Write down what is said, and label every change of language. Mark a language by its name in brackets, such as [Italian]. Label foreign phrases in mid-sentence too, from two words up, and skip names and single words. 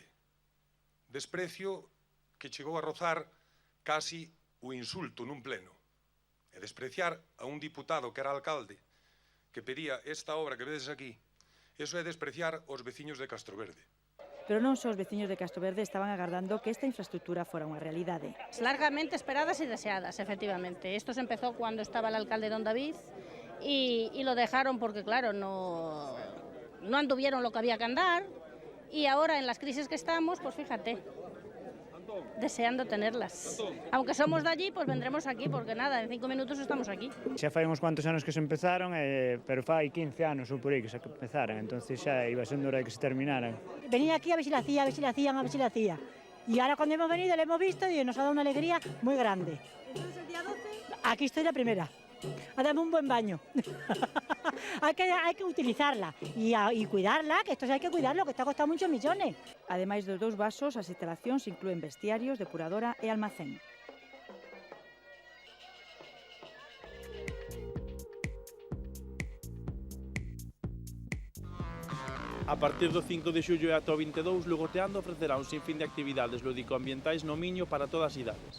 [Galician] Desprecio que chegou a rozar casi o insulto nun pleno. E despreciar a un diputado que era alcalde que pedía esta obra que vedes aquí, eso é despreciar os veciños de Castroverde. Pero non só os veciños de Castroverde estaban agardando que esta infraestructura fora unha realidade. [Spanish] Largamente esperadas y deseadas, efectivamente. Esto se empezó cuando estaba el alcalde don David y lo dejaron porque, claro, no anduvieron lo que había que andar y ahora en las crisis que estamos, pues fíjate, deseando tenerlas. Aunque somos de allí, pues vendremos aquí, porque nada, en 5 minutos estamos aquí. [Galician] Xa fai uns cuantos anos que se empezaron, pero fai 15 anos ou por aí que se empezaran, entonces xa iba sendo hora de que se terminaran. [Spanish] Venía aquí a ver si la hacía, a ver si la hacían, a ver si la hacía. Y ahora cuando hemos venido, le hemos visto y nos ha dado una alegría muy grande. Entonces el día 12... Aquí estoy la primera. A darme un buen baño. hay que utilizarla y cuidarla, que esto sí hay que cuidarlo, que está costando muchos millones. [Galician] Ademais dos 2 vasos, as instalacións inclúen vestiarios, depuradora e almacén. A partir do 5 de xullo e ata o 22, Lugoteando ofrecerá un sinfín de actividades lúdico-ambientais no Miño para todas as idades.